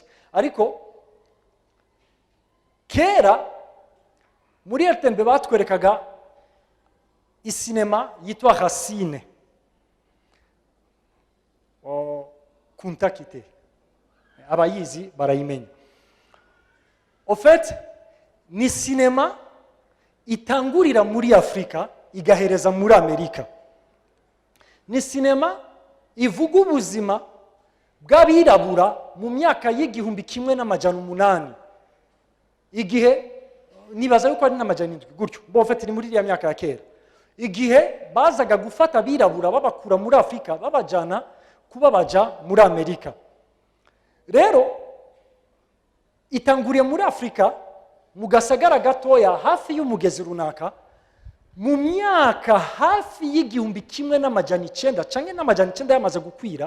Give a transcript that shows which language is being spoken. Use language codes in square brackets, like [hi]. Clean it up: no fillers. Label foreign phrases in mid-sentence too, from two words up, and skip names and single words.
[rn] Ariko kera muri RTNB batwerekaga isinema yitwa Racine. Kuntakite. Abayizi barayimenya. [fr] En fait, [rn] ni sinema itangurira muri Afrika igahereza muri Amerika. Ni sinema ivuga ubuzima bw'abirabura mu myaka y'igihumbi kimwe n'amajana 8. Igihe nibaza yuko ari n'amajana 7 gutyo. Bo [fr] en fait [rn] ni muri ya myaka ya kera. Igihe bazaga gufata abirabura babakura muri Afrika babajana kuba baja muri Amerika. Rero itanguriye muri Afrika mu gasagara gatoya hafi y'umugezi runaka mu myaka hafi y'igihumbi kimwe n'amajana 9 canke n'amajana 9 yamaze gukwira.